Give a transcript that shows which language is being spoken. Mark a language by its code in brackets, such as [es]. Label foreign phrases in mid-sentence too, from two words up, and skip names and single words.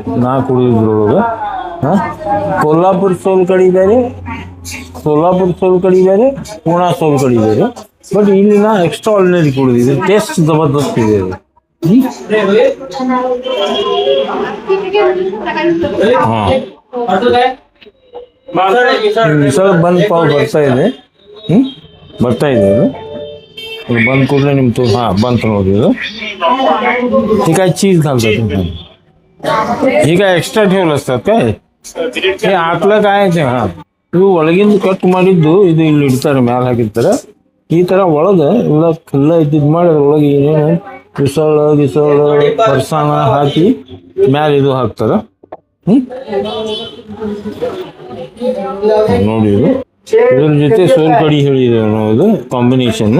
[kn] ನಾ ಕುಡಿಯೋದ್ರೊಳಗೆ कोल्हापूर सोलकडी ಬೇರೆ, ಸೋಲಾಪುರ ಸೋಲ್ಕಡಿ ಬೇರೆ, ಪುಣಾ ಸೋಲ್ಕಡಿ ಬೇರೆ. ಬಟ್ ಇಲ್ಲಿನ [en] extra ordinary [kn] ಕುಡಿದಿದೆ. ಟೇಸ್ಟ್ ಜಬರ್ದಸ್ತ್ ಇದೆ ಅದು. ಮಿಸಲ್ ಬಂದ್ ಪಾವ್ ಬರ್ತಾ ಇದೆ. ಬರ್ತಾ ಇದೆ ಇದು. बंद ಕೂಡಲೇ ನಿಮ್ಮ ಬಂತು ನೋಡಿ ಇದು. [mr] हे काय चीज घालतात तुम्ही? हे काय एक्स्ट्रा ठेवलं असतात काय? हे आतलं काय आहे? [kn] हा ಇವು ಒಳಗಿಂದ ಕಟ್ ಮಾಡಿದ್ದು ಇದು ಇಲ್ಲಿ ಇಡ್ತಾರೆ, ಮ್ಯಾಲ ಹಾಕಿರ್ತಾರೆ. ಈ ತರ ಒಳಗೆ ಎಲ್ಲ ಖುಲ್ಲ ಇದ್ದಿದ್ದು ಮಾಡಿ ಅದ್ರೊಳಗೆ ಏನೇನು ಗಿಸಳ ಫರ್ಸಾಣ ಹಾಕಿ ಮ್ಯಾಲ ಇದು ಹಾಕ್ತಾರ. ನೋಡಿ ಇದು ಇದ್ರ ಜೊತೆ ಸೋಲ್ಕಡಿ ಹೇಳಿದೆ ಇದು ಕಾಂಬಿನೇಷನ್.